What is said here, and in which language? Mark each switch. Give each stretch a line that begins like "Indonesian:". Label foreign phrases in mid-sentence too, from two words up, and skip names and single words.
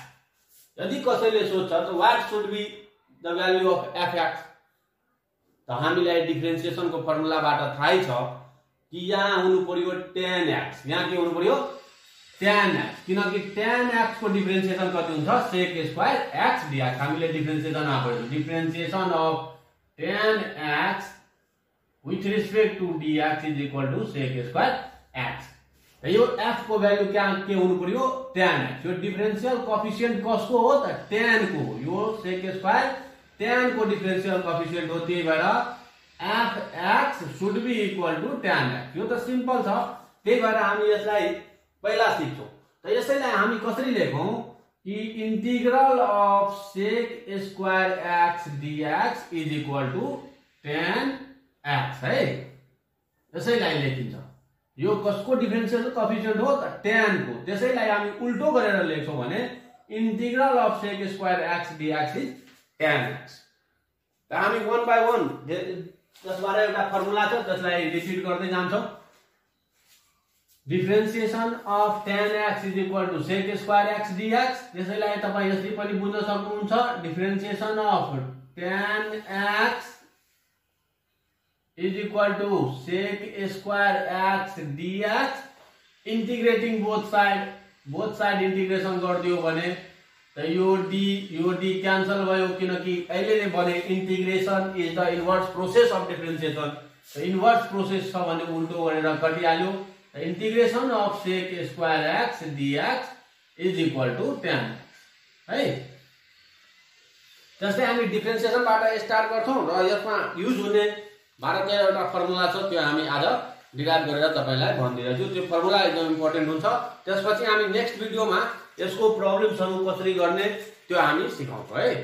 Nepali: यदि कसैले सोध्छ त
English: what should be the value of fx,
Nepali: त हामीलाई डिफरेन्सिएसन को फर्मुलाबाट थाहै छ कि यहाँ हुनु पर्यो tan x, यहाँ के हुनु पर्यो tan x, किनकि tan x को डिफरेन्सिएसन कति हुन्छ sec स्क्वायर x dx।
English: हामीले डिफरेन्सिएसन आफैले differentiation of tan x with respect to dx is equal to sec square x.
Nepali: यो f को भ्यालु के हुनु पर्यो tan x। यो
English: differential coefficient
Nepali: कसको हो त tan को हो। यो sec स्क्वायर tan को
English: differential coefficient
Nepali: हो, त्यही भएर
English: fx should be equal to tan x।
Nepali: यो त सिम्पल छ, त्यही भएर हामी यसलाई पहिला सिक्छौं। त यसैलाई हामी कसरी लेखौं कि
English: integral of sec square x dx is equal to tan x
Nepali: है। यसैलाई लेखिन्छ। यो कसको
English: differential coefficient
Nepali: हो त tan को, त्यसैलाई हामी उल्टो गरेर लेख्छौं भने
English: integral of sec square x dx is tan x.
Nepali: त हामी
English: one by one
Nepali: त्यसबाट एउटा फर्मुला छ त्यसलाई रिपिट गर्दै जान्छौं।
English: differentiation of tan x is equal to sec square x dx,
Nepali: त्यसैलाई तपाई यसरी पनि बुझ्न सक्नुहुन्छ।
English: डिफरेन्सिएसन अफ tan x is equal to sec square x dx. Integrating both side integration
Nepali: गरिदियो भने त यो d क्यान्सल भयो किनकि अहिले नै भने
English: integration is the inverse process of differentiation. inverse process
Nepali: छ भने उल्टो गरेर कटिहाल्यो.
English: integration of sec square x dx is equal to tan x है.
Nepali: जस्तै हामी डिफरेंशिएशन बाट स्टार्ट गर्छौं र यसमा युज हुने भारतीय एउटा फर्मुला छ त्यो हामी आज डिराइभ गरेर तपाईलाई भनिदिन्छु. त्यो फर्मुला एकदम इम्पोर्टेन्ट हुन्छ. त्यसपछि हामी नेक्स्ट भिडियोमा यसको प्रब्लम्सहरु कसरी गर्ने त्यो हामी सिकाउँछौं है.